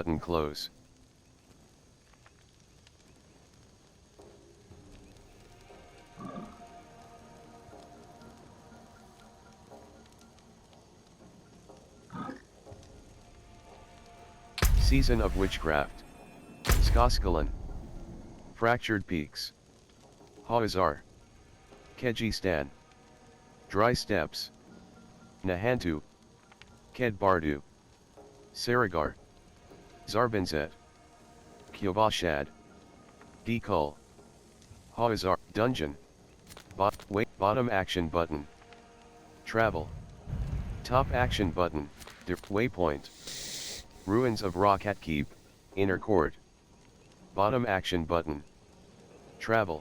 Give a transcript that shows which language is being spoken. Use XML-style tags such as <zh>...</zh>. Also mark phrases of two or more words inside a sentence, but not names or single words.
<en>button close. Season of Witchcraft. Skoskalan. Fractured Peaks. Hawazar. Kejistan. Dry Steppes. Nahantu. Kedbardu. Saragar. Zarbinzet. Kyovashad. Dekul. Hawazar. Dungeon. Bottom action button. Travel. Top action button. Waypoint. Ruins of Rocket Keep, inner court. Bottom action button. Travel.</en>